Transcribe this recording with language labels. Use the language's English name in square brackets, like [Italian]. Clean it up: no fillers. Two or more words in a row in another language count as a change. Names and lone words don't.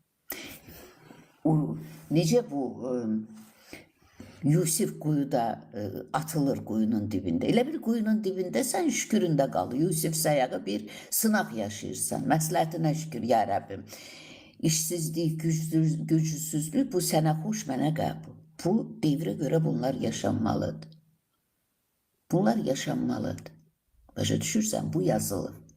[Turkish] Nece bu Yusuf kuyuda atılır kuyunun dibinde. Elə bir kuyunun dibinde sen şüküründe kal. Yusuf sayağı bir sınav yaşayırsan. [Azerbaijani] Məsləhətinə şükür [Arabic] ya Rabbim. [Azerbaijani] İşsizlik, gücsüzlük bu sənə xoş, mənə qəbul. Bu devrə görə bunlar yaşanmalıdır. Bunlar yaşanmalıdır. Başa düşürsən, bu yazılır.